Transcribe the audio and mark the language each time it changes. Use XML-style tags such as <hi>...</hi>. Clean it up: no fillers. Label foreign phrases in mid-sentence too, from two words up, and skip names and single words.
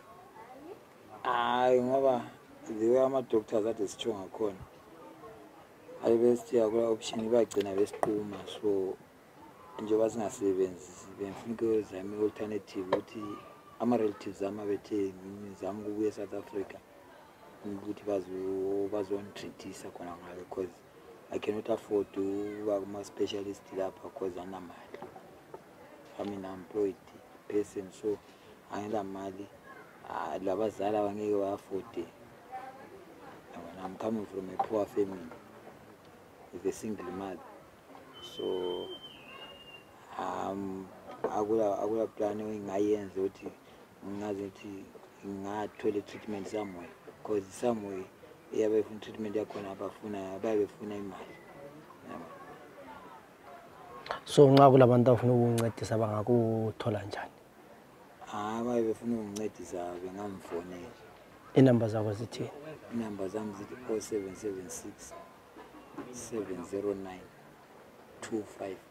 <nd>hayi ngoba ziwe ama-doctors ade sitsho ngakhona ayebesithiya kula option bagcina besiquma so njengoba singasebenzisi bengifuna ukuzama i-alternative ukuthi ama-relatives ami abethe ngizama ukubuya e-South Africa ukuthi bazongitreatisa khona ngayo</nd> <en>because I cannot afford</en> <nd>ukuba kuma-specialist lapha because anamali</nd> <en>I'm an employed person</en> <nd>so angila mali labazali abangeke bafode.</nd> <en>I'm coming from a poor family with a single mother, so</en> <nd>akula plan engayenza ukuthi ngazi ukuthi ngathola</nd> <en>treatment somewhere, because somewhere</en> <nd>iyabe ifuna treatment yakhona abafuna befuna imali. So nxa kulabantu abafuna ukuncedisa bangakuthola njani? Befuna ukungincedisa bengamfonela. Inamba zakho zithini? Inamba zami zithi 0776 709 259.</nd>